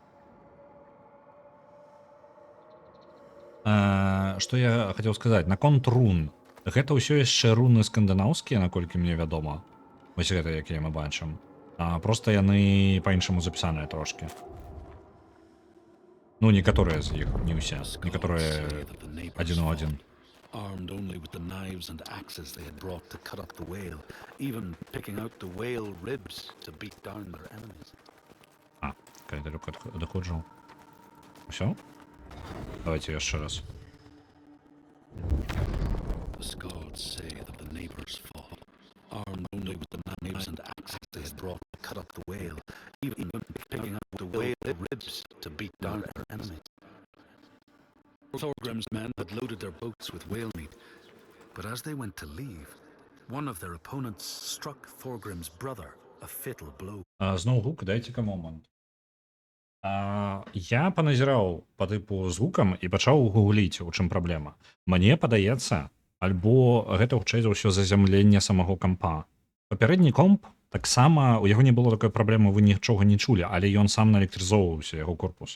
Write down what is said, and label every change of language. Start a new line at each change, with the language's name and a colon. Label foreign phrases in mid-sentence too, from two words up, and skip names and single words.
Belarusian: Што я хацеў сказаць, наконт рун. Гэта ўсё яшчэ руны скандынаўскія, наколькі мне вядома. Вось гэта, якія мы бачым. Проста яны па-іншаму запісаныя трошкі. Ну, некаторыя з іх, не ўсе. Некаторыя адзін у адзін.
English: Armed only with the knives and axes they had brought to cut up the whale, even picking out the whale ribs to beat down their enemies.
Belarusian: Кай далёка доходжу. Усё? Давайте яшчэ раз.
English: The Skalds say that the neighbors fought, armed only with the knives and axes they had brought to cut up the whale, even picking out the whale ribs to beat down their enemies. Thorgrim's men had loaded their boats with whale meat, but as they went to leave, one of their opponents struck Thorgrim's brother a fatal blow.
Belarusian: Зноў гук, дайце-ка момант. Я паназіраў па тыпу з гукам і пачаў гугліць, у чым праблема. Мне падаецца, альбо гэта хутчэй за ўсё зазямленне самого кампа. Папярэдні комп таксама, у яго не было такой праблемы, вы нічога не чулі, але ён сам наэлектрызоўваўся, яго корпус.